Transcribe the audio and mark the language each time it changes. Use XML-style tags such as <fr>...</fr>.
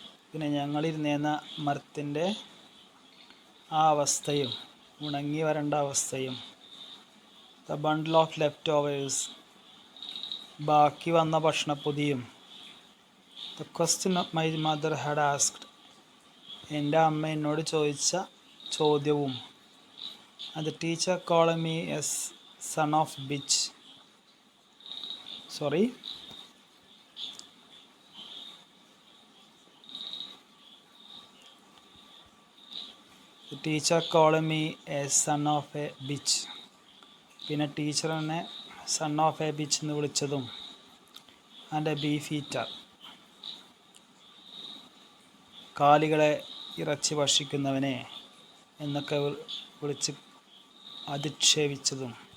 <ml>പിന്നെ ഞങ്ങളിരുന്ന മരത്തിൻ്റെ ആ അവസ്ഥയും ഉണങ്ങി വരേണ്ട അവസ്ഥയും.</ml> <en>The bundle of leftovers,</en> <ml>ബാക്കി വന്ന ഭക്ഷണപ്പൊതിയും.</ml> <en>The question my mother had asked,</en> <ml>എൻ്റെ അമ്മ എന്നോട് ചോദിച്ച ചോദ്യവും.</ml> <en>And the teacher called me a son of bitch. The teacher called me a son of a bitch.</en> <ml>പിന്നെ ടീച്ചർ എന്നെ</ml> <en>son of a bitch</en> <ml>എന്ന് വിളിച്ചതും.</ml> <en>and a beef eater,</en> <ml>കാലികളെ ഇറച്ചി ഭക്ഷിക്കുന്നവനെ എന്നൊക്കെ വിളിച്ച് അധിക്ഷേപിച്ചതും.</ml>